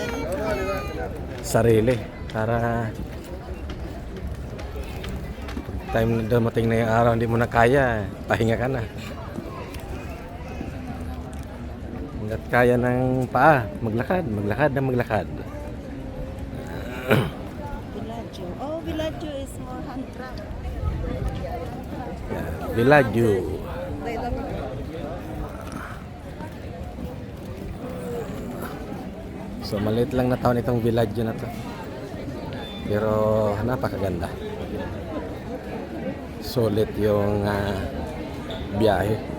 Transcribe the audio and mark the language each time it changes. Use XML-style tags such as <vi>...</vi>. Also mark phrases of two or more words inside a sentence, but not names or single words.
<tl>sarili para time na dumating na yung araw hindi mo na kaya, pahinga ka na. Hanggat kaya ng paa, maglakad na maglakad.</tl> <en>Villaggio. Oh, Villaggio is more hand craft. Yeah, Villaggio.</en> <tl>So maliit lang na town itong Villaggio na to. Pero napakaganda. Solid yung biyahe.</tl>